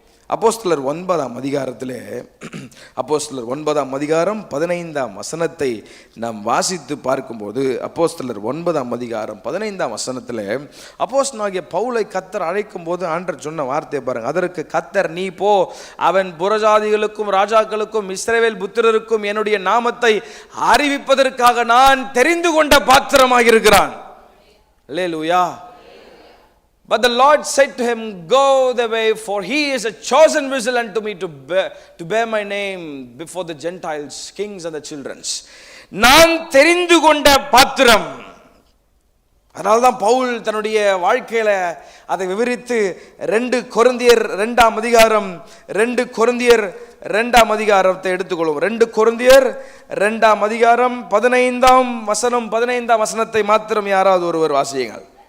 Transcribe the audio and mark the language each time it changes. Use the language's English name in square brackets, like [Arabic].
[Tamil] அப்போஸ்தலர் 9ஆம் அதிகாரத்திலே, அப்போஸ்தலர் 9ஆம் அதிகாரம் 15ஆம் வசனத்தை நாம் வாசித்து பார்க்கும்போது, அப்போஸ்தலர் 9ஆம் அதிகாரம் 15ஆம் வசனத்தில் அப்போஸ்தலனாகிய பவுலை கர்த்தர் அழைக்கும் போது ஆண்டவர் சொன்ன வார்த்தையை பாருங்க. அதற்கு கர்த்தர், நீ போ, அவன் புறஜாதிகளுக்கும் ராஜாக்களுக்கும் இஸ்ரவேல் புத்திரருக்கும் என்னுடைய நாமத்தை அறிவிப்பதற்காக நான் தெரிந்து கொண்ட பாத்திரமாக இருக்கிறான். அல்லேலூயா. [English] But the Lord said to him, go the way, for he is a chosen vessel unto me to bear my name before the Gentiles, kings and the children. [Tamil] நான் தெரிந்து கொண்ட பாத்திரம். அதனால்தான் பவுல் தன்னுடைய வாழ்க்கையில அதை விவரித்து 2 கொரிந்தியர் 2ஆம் அதிகாரம் 2 கொரிந்தியர் 2ஆம் அதிகாரத்தை எடுத்துக்கொள்வோம். 2 கொரிந்தியர் 2ஆம் அதிகாரம் 15ஆம் வசனம், 15ஆம் வசனத்தை மாத்திரம் யாராவது ஒருவர் வாசியுங்கள்.